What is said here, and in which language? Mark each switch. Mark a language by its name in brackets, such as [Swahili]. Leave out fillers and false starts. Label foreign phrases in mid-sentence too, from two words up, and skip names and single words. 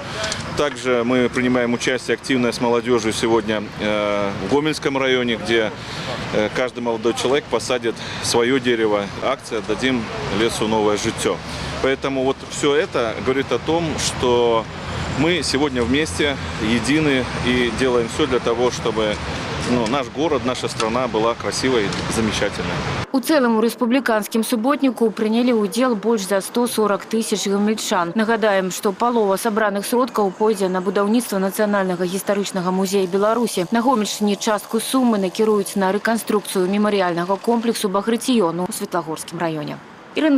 [Russian] Также мы принимаем участие активно с молодежью сегодня в Гомельском районе, где каждый молодой человек посадит свое дерево. Акция «Дадим лесу новое житье». Поэтому вот все это говорит о том, что мы сегодня вместе, едины и делаем все для того, чтобы наш город, наша страна была красивой и замечательной. [Belarusian] У цэлым у рэспубліканскім суботніку прынялі ўдзел больш за 140 тысяч гомельчан. Нагадаем, што палова сабраных сродкаў пойдзе на будаўніцтва Нацыянальнага гістарычнага музея Беларусі. На Гомельшчыне частку сумы накіруюць на рэканструкцыю мемарыяльнага комплексу Багрыціёну ў Светлагорскім раёне.